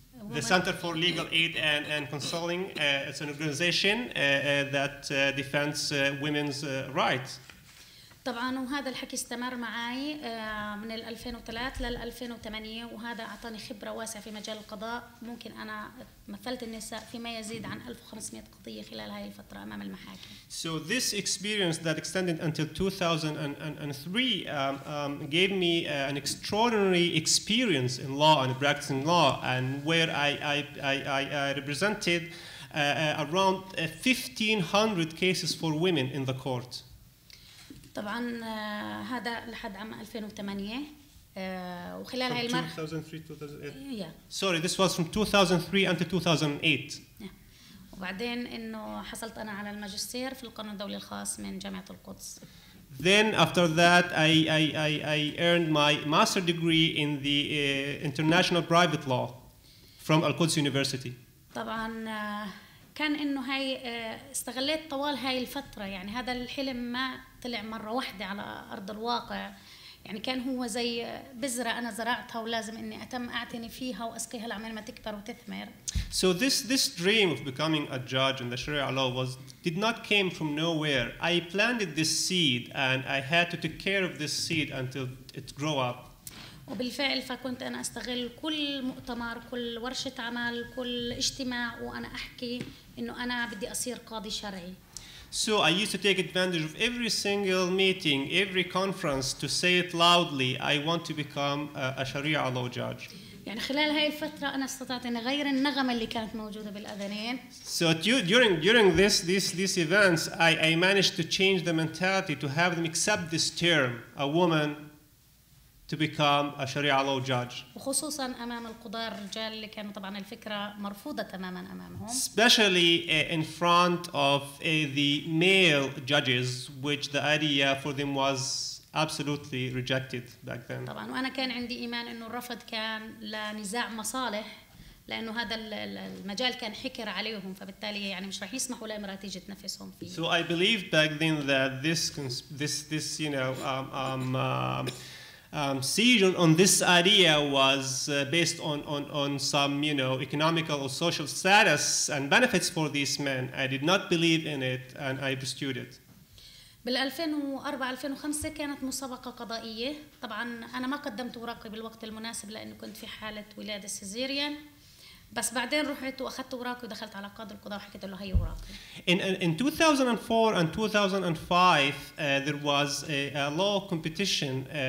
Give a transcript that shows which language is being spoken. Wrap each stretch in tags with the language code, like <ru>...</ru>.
<en>The Center for Legal Aid and Consulting. It's an organization that defends women's rights.</en> <ar>طبعا وهذا الحكي استمر معي من 2003 لل 2008 وهذا أعطاني خبرة واسعة في مجال القضاء. ممكن أنا مثلت النساء فيما يزيد عن 1500 قضية خلال هاي الفترة أمام المحاكم.</ar> <en>So this experience that extended until 2003 gave me an extraordinary experience in law and practicing law, and where I represented around 1,500 cases for women in the court.</en> <ar>طبعا هذا لحد عام 2008 وخلال هاي المرحلة</ar> <en>2003 Sorry, this was from 2003 until 2008.</en> <ar>وبعدين إنه حصلت أنا على الماجستير في القانون الدولي الخاص من جامعة القدس.</ar> <en>Then after that I earned my master degree in the international private law from Al-Quds University.</en> <ar>طبعا كان إنه هاي استغليت طوال هاي الفترة، يعني هذا الحلم ما طلع مرة واحدة على أرض الواقع، يعني كان هو زي بذرة أنا زرعتها ولازم إني أتم أعتني فيها وأسقيها لعمال ما تكبر وتثمر.</ar> <en>So this dream of becoming a judge in the Sharia law did not came from nowhere. I planted this seed and I had to take care of this seed until it grew up.</en> <ar>وبالفعل فكنت أنا أستغل كل مؤتمر، كل ورشة عمل، كل اجتماع وأنا أحكي إنه أنا بدي أصير قاضي شرعي.</ar> <en>So I used to take advantage of every single meeting, every conference to say it loudly, I want to become a Sharia law judge.</en> <ar>يعني خلال هاي الفترة أنا استطعت أن أغير النغمة اللي كانت موجودة بالأذانين.</ar> <en>So during these events, I managed to change the mentality to have them accept this term, a woman to become a Sharia law judge.</en> <ar>وخصوصا أمام القضاة الرجال اللي كانوا طبعا الفكرة مرفوضة تماما أمامهم.</ar> <en>Especially in front of the male judges, which the idea for them was absolutely rejected back then.</en> <ar>طبعا وأنا كان عندي إيمان إنه الرفض كان لنزاع مصالح، لأنه هذا المجال كان حكر عليهم، فبالتالي يعني مش راح يسمحوا لامرأة تيجي تنفسهم فيه.</ar> <en>So I believed back then that this you know siege on this idea was based on some economical or social status and benefits for these men. I did not believe in it and I pursued it.</en> <ar>بال 2004 2005 كانت مسابقة قضائية، طبعا أنا ما قدمت أوراقي بالوقت المناسب لأنه كنت في حالة ولادة سيزيريان، بس بعدين رحت وأخذت أوراقي ودخلت على قاضي القضاء وحكيت له هي أوراقي.</ar> <en>In 2004 and 2005 there was a law competition.</en>